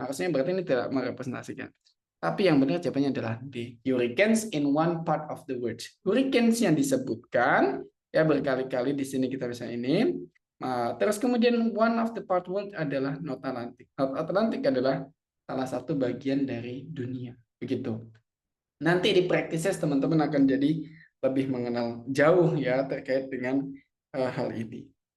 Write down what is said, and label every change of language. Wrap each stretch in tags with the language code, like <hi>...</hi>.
<id>Harusnya berarti ini tidak merepresentasikan. Tapi yang benar jawabannya adalah D.</id> <en>Hurricanes in one part of the world.</en> <id>Hurricanes yang disebutkan ya berkali-kali di sini kita bisa ini. Terus kemudian</id> <en>one of the part world</en> <id>adalah North Atlantic. North Atlantic adalah salah satu bagian dari dunia. Begitu. Nanti di practices teman-teman akan jadi lebih mengenal jauh ya terkait dengan hal ini.</id>